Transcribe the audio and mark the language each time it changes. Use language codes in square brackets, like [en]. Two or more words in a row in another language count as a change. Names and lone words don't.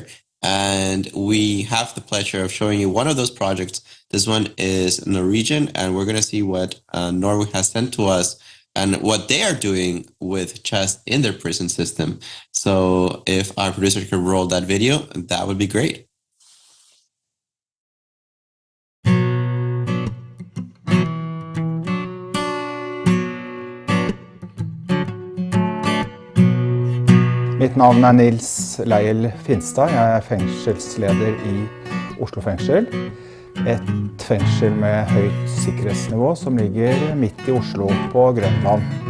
[en] And we have the pleasure of showing you one of those projects. This one is Norwegian, and we're going to see what Norway has sent to us and what they are doing with chess in their prison system. So if our producer could roll that video, that would be great. [no] Mitt navn er Nils Leil Finstad. Jeg er fengselsleder i Oslo fengsel. Et fengsel med høyt sikkerhetsnivå som ligger midt i Oslo på Grønland.